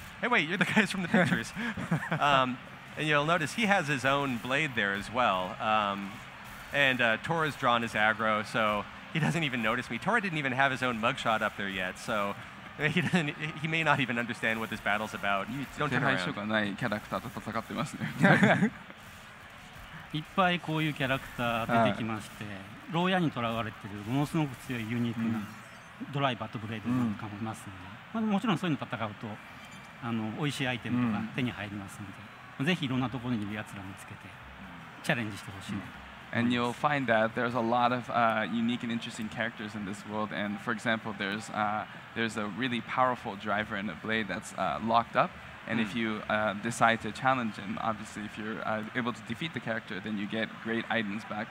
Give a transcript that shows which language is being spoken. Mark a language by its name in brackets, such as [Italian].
[English] Hey, wait, you're the guys from the pictures. And you'll notice he has his own blade there as well. And Tora's drawn his aggro, so he doesn't even notice me. Tora didn't even have his own mugshot up there yet, so he may not even understand what this battle's about. Don't turn around. [Japanese] 手がないキャラクターと戦ってますね。いっぱいこういうキャラクター出てきまして、牢屋にとらわれているものすごく強いユニークなドライバーとブレードなんかもいますので、もちろんそういうの戦うと美味しいアイテムとか手に入りますので、ぜひいろんなところにいるやつら見つけてチャレンジしてほしいなと。 [English] And you'll find that there's a lot of unique and interesting characters in this world. And for example, there's a really powerful driver and a blade that's locked up. And if you decide to challenge him, obviously, if you're able to defeat the character, then you get great items back.